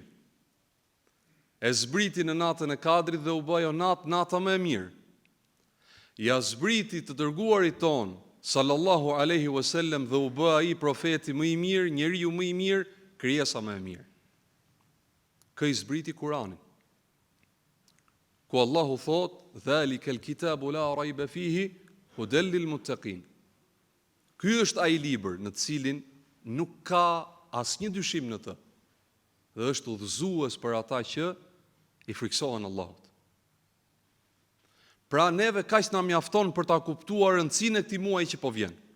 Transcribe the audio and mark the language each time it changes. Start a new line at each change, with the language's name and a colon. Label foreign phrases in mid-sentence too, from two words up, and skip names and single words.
Albanian: E zbriti në natën e Kadrit dhe u bë ajo nata më e mirë. Ja zbriti të dërguarit ton
Arabic: صلى الله عليه وسلم
Albanian: dhe u bë ai profeti më i mirë, njeriu më i mirë, krijesa më e mirë. Kë i zbriti Kur'anin, ku Allahu thot:
Arabic: "ذلك الكتاب لا ريب فيه هدى للمتقين."
Albanian: Ky është ai libër në të cilin nuk ka asnjë dyshim në të, dhe është udhëzues për ata që i friksohen Allahut. Pra neve kaq na mjafton për ta kuptuar rëndësinë e këtij muaji që po vjen.